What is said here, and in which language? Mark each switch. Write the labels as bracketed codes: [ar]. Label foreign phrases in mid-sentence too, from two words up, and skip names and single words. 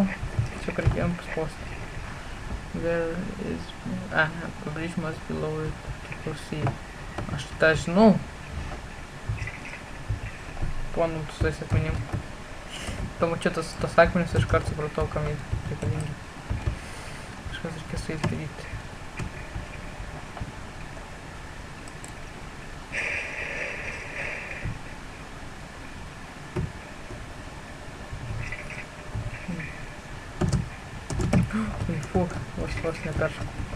[lt] Tiesiog reikėjom paspausti. [en] Where is... pabrėžimas below it. Proceed. [lt] Aš tą žinau. Ponų su tais akmenim. Pamačiau tas akmenis, iš karto supratau, kam jie reikalingi. Kažkas reikia su jais daryti. Vos neperšau.